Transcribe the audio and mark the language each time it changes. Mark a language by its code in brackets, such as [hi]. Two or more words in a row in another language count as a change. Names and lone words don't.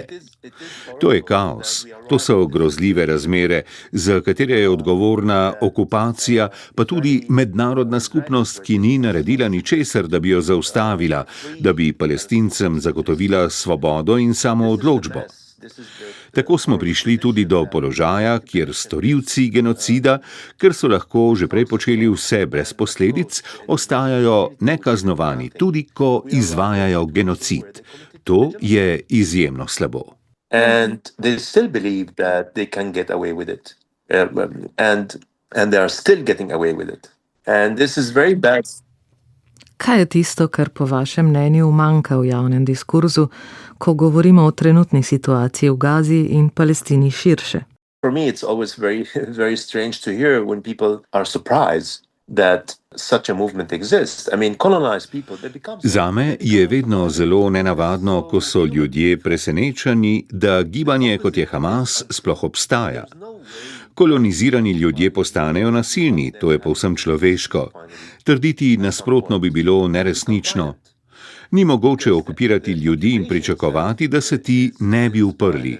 [sl] To je kaos, to so grozljive razmere, za katere je odgovorna okupacija, pa tudi mednarodna skupnost, ki ni naredila ničesar, da bi jo zaustavila, da bi Palestincem zagotovila svobodo in samoodločbo. Tako smo prišli tudi do položaja, kjer storilci genocida, ker so lahko že prej počeli vse brez posledic, ostajajo nekaznovani, tudi ko izvajajo genocid. To je izjemno slabo. [en] And they still believe that they can get away with it. And they are still getting away with it. And this is very bad. [sl] Kaj je tisto, kar po vašem mnenju manjka v javnem diskurzu, ko govorimo o trenutni situaciji v Gazi in Palestini širše? [en] For me it's always very, very strange to hear when people are surprised that such a movement exists. I mean, colonized people, they become... [sl] Zame je vedno zelo nenavadno, ko so ljudje presenečeni, da gibanje kot je Hamas sploh obstaja. Kolonizirani ljudje postanejo nasilni, to je povsem človeško. Trditi nasprotno bi bilo neresnično. Ni mogoče okupirati ljudi in pričakovati, da se ti ne bi uprli.